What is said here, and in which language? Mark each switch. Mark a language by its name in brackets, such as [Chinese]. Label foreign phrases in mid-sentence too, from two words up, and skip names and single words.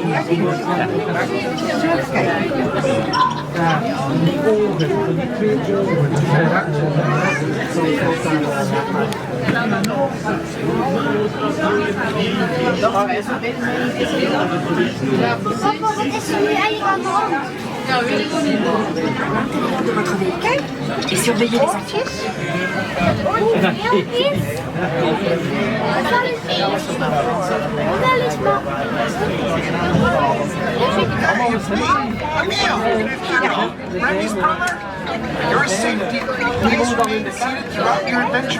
[Dutch] Ja, die ogen, die twee ogen, die zijn raakt zo. Papa, wat is er nu eigenlijk aan de hand? Nou, weet ik ook niet. [French] De votre véhicule et surveiller les affiches. [English] Remy's brother, your safety, please remain seated throughout your adventure.